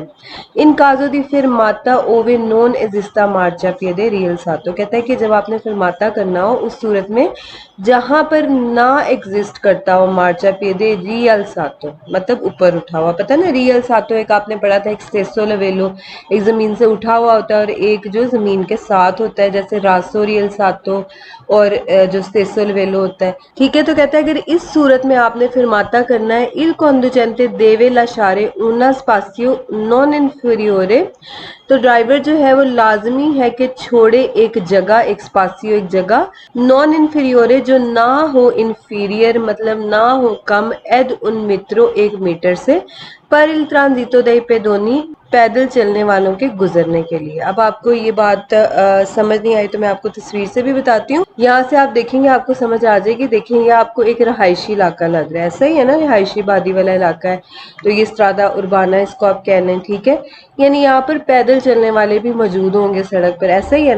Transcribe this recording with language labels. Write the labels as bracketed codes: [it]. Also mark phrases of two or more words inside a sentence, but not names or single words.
[it] in caso di fermata ove non esista marciapiede rialzato, [ur] کہتا ہے کہ جب آپ نے فرماتا کرنا ہو اس صورت میں جہاں پر نہ ایگزسٹ کرتا ہو [it] marciapiede rialzato, [ur] مطلب اوپر اٹھا ہوا، پتہ نا ریل ساتو ایک آپ نے پڑھا تھا ایک [it] stesso livello, [ur] ایک زمین سے اٹھا ہوا ہوتا ہے اور ایک جو زمین کے ساتھ ہوتا ہے، جیسے راسو ریل ساتو اور جو [it] stesso livello [ur] ہوتا ہے، ٹھیک ہے. تو کہتا ہے اگر اس صورت میں آپ نے فرماتا کرنا ہے [it] il conducente deve lasciare una spazio non inferiore، [ur] تو ڈرائیور جو ہے وہ لازمی ہے کہ چھوڑے ایک جگہ، ایک اسپاسیو ایک جگہ، [it] non inferiore [ur] جو نہ ہو، انفیریئر مطلب نہ ہو کم، [it] ad un metro [ur] ایک میٹر سے، پر [it] il transito dei pedoni [ur] پیدل چلنے والوں کے گزرنے کے لیے. اب آپ کو یہ بات سمجھ نہیں آئی تو میں آپ کو تصویر سے بھی بتاتی ہوں. یہاں سے آپ دیکھیں گے آپ کو سمجھ آ جائے گی. دیکھیں یہ آپ کو ایک رہائشی علاقہ لگ رہا ہے، ایسا ہی ہے نا، رہائشی آبادی والا علاقہ ہے. تو یہ [it] strada urbana [ur] اس کو آپ کہہ لیں. ٹھیک ہے، یعنی یہاں پر پیدل چلنے والے بھی موجود ہوں گے سڑک پر، ایسا ہی ہے نا.